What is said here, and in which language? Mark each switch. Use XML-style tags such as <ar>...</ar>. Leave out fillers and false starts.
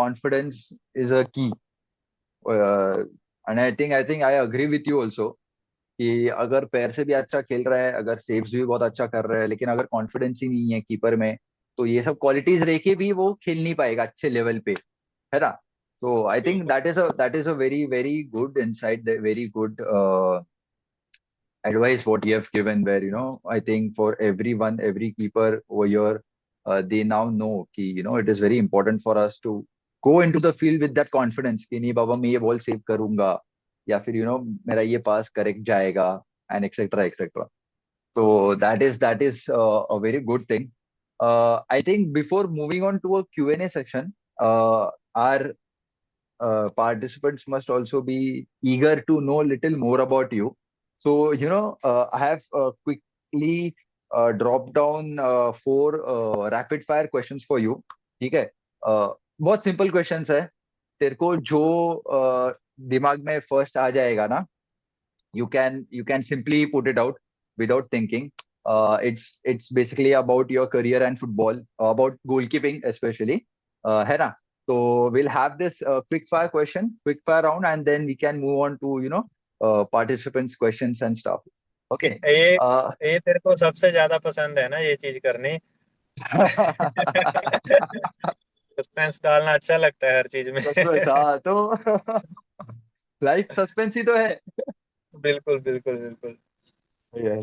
<en>Confidence is a key. And I think I agree with you also</en> <hi>कि अगर पैर से भी अच्छा खेल रहा है, अगर सेव्स भी बहुत अच्छा कर रहा है, लेकिन अगर कॉन्फिडेंस ही नहीं है कीपर में, तो ये सब क्वालिटीज रह के भी वो खेल नहीं पाएगा अच्छे लेवल पे, है ना?</hi> <en>so I think</en> <hi>बिल्कुल</hi> <en>that is a very very good insight, very good advice what you have given, where I think for everyone, every keeper over here, they now know कि it is very important for us to go into the field with that confidence</en> <hi>कि नहीं बाबा मैं ये ball save करूंगा, या फिर मेरा ये पास करेक्ट जाएगा,</hi> <en>And etcetera etcetera. So that is a very good thing. I think before moving on to a Q&A section, our participants must also be eager to know a little more about you. So, I have quickly dropped down four rapid fire questions for you.</en> <hi>ठीक है? बहुत simple questions है. तेरे को जो दिमाग में first आ जाएगा ना,</hi> <en>you can simply put it out without thinking. It's basically about your career and football, about goalkeeping especially,</en> <hi>है ना?</hi> <en>So we'll have this quick fire round, and then we can move on to participants questions and stuff. Okay.</en> <hi>ये uh, ये तेरे को सबसे ज्यादा पसंद है ना ये चीज करनी। सस्पेंस डालना अच्छा लगता है हर चीज में। सस्पेंस, हाँ तो लाइफ सस्पेंस ही तो है. बिल्कुल बिल्कुल बिल्कुल।</hi>